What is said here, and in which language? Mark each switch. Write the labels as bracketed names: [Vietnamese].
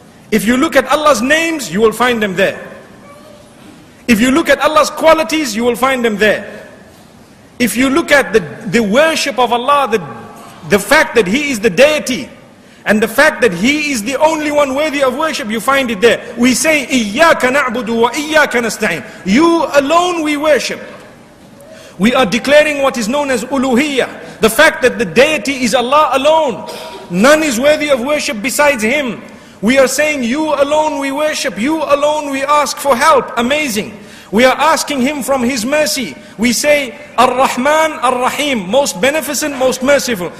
[English] If you look at Allah's names, you will find them there. If you look at Allah's qualities, you will find them there. If you look at the worship of Allah, the fact that He is the deity, and the fact that He is the only one worthy of worship, you find it there. We say, [Arabic] إِيَّاكَ نَعْبُدُ وَإِيَّاكَ نَسْتَعِينُ. [English] You alone we worship. We are declaring what is known as uluhiyyah. The fact that the deity is Allah alone. None is worthy of worship besides Him. We are saying, you alone we worship, you alone we ask for help. Amazing. We are asking Him from His mercy. We say, Ar-Rahman, Ar-Rahim, most beneficent, most merciful.